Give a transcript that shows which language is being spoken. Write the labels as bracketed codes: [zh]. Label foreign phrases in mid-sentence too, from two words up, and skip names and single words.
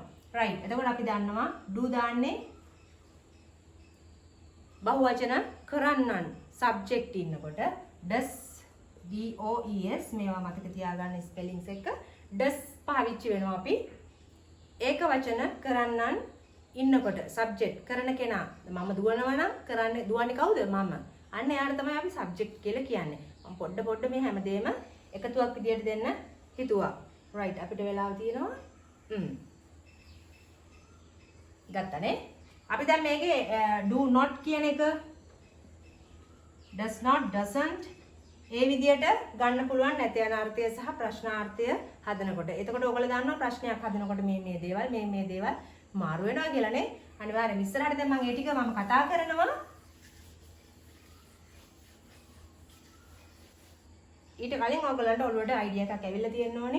[si] right එතකොට අපි දන්නවා do දාන්නේ බහුවචන කරන්නන් subject ඉන්නකොට [en] does dos [si] මේවා මතක තියාගන්න ස්පෙලින්ග්ස් එක does පාවිච්චි වෙනවා අපි ඒක වචන කරන්නන් ඉන්නකොට subject කරන කෙනා මම දුවනවා නම් කරන්නේ දුවන්නේ කවුද මම අන්න එයාට තමයි අපි subject කියලා කියන්නේ. මම පොඩ්ඩ මේ හැමදේම එකතුවක් විදියට දෙන්න හිතුවා. right අපිට වෙලාව තියෙනවා. ගත්තනේ. අපි දැන් මේකේ [en] do not [si] කියන එක [en] does not doesn't [si] ඒ විදියට ගන්න පුළුවන් නැති යන අර්ථය සහ ප්‍රශ්නාර්ථය හදනකොට. එතකොට ඔයගොල්ලෝ දන්නවා ප්‍රශ්නයක් හදනකොට මේ දේවල් මාරු වෙනවා කියලා නේ. අනිවාර්යෙන් ඉස්සරහට දැන් මම ඒ ටික මම කතා කරනවා. ඊට කලින් ඔයගොල්ලන්ට ඔළුවට අයිඩියා එකක් ඇවිල්ලා තියෙන්න ඕනේ.